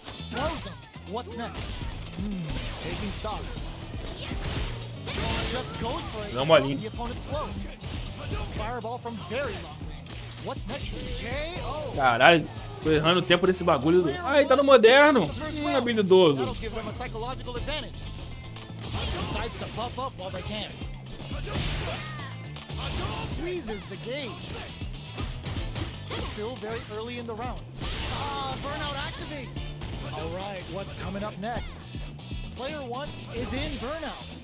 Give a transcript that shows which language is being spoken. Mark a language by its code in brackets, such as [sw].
[en] Throws him. What's next? Taking stock. Just goes for it. [pt] Dá uma linha. [en] The opponent's flow. Fireball from very long range. What's next? KO. [pt] Caralho, tô errando o tempo desse bagulho. Ah, ele tá no moderno. Habilidoso. [en] That'll give them a psychological advantage. Decides to buff up while they can. Squeezes the gauge. Still very early in the round. Burnout activates. All right, what's coming up next? Player 1 is in burnout.